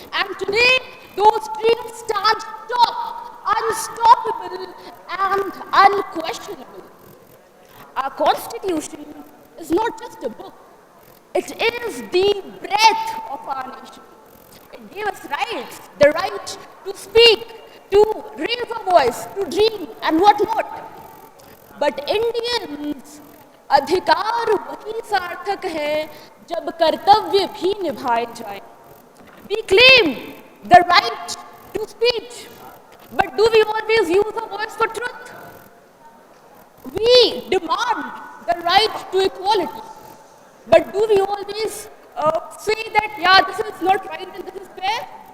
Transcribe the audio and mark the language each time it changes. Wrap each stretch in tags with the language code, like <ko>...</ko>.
<en>And today, those dreams stand tall, unstoppable, and unquestionable. Our Constitution is not just a book. It is the breath of our nation. gave us rights, the right to speak, to raise our voice, to dream and what not. But Indians,</en> <hi>अधिकार वही सार्थक है जब कर्तव्य भी निभाए जाए.</hi> <en>We claim the right to speech, but do we always use our voice for truth? We demand the right to equality, but do we always say that, yeah, this is not right and this is fair?</en>